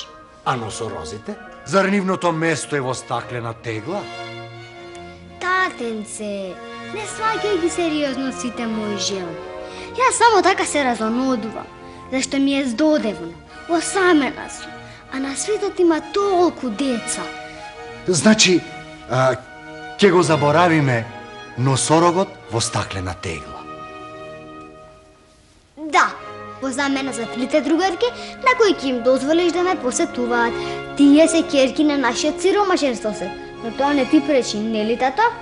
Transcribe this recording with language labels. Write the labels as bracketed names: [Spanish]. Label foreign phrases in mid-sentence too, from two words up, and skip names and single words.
[Macedonian] А носорозите? Зар нивното место е во стаклена тегла? Татенце, не сваќај ги сериозно сите мои желби. Јас само така се разонодувам, зашто ми е здодевно, осамена сум. а на свијетот има толико деца. Значи, ќе го заборавиме носорогот во стаклена тегла. Да, по замена за трите другарки, на кои ќе им дозволиш да ме посетуваат. Тие се керки на нашиот сиромашен сосед. Но тоа не ти пречи, нели, тато?